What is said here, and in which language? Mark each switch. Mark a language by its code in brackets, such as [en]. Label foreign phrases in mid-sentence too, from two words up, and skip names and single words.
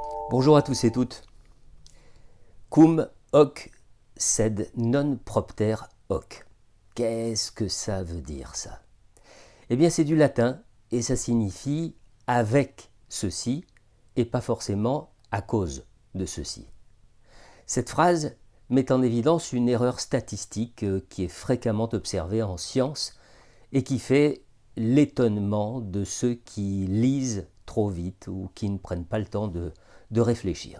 [fr] Bonjour à tous et toutes. [la] Cum hoc sed non propter hoc. [fr] Qu'est-ce que ça veut dire ça? Eh bien c'est du latin et ça signifie avec ceci et pas forcément à cause de ceci. Cette phrase met en évidence une erreur statistique qui est fréquemment observée en science et qui fait l'étonnement de ceux qui lisent trop vite ou qui ne prennent pas le temps de réfléchir.